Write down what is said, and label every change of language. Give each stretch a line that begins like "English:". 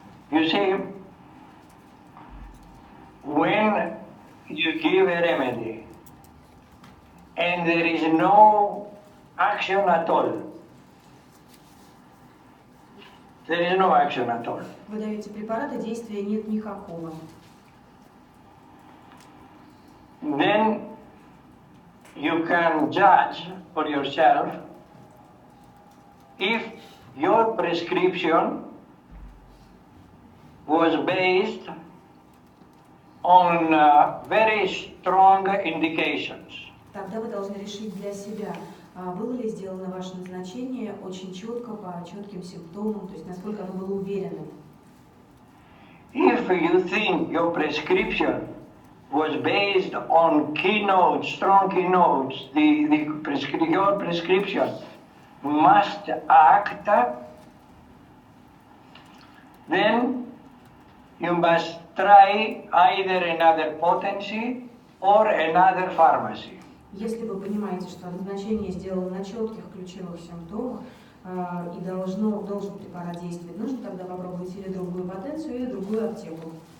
English: You see, when you give a remedy and there is no action at all, there is no action at all.
Russian: Вы даете препарат, и действия нет никакого.
English: Then you can judge for yourself if your prescription was based on very strong indications.
Russian: Тогда вы должны решить для себя, было ли сделано ваше назначение очень четко, по четким симптомам, то есть насколько оно было уверенным.
English: If you think your prescription was based on keynotes, strong keynotes, your prescription must act, then you must try either another potency or another pharmacy.
Russian: Если вы понимаете, что назначение сделано на четких ключевых симптомах и должен препарат действовать, нужно тогда попробовать или другую потенцию, или другую аптеку.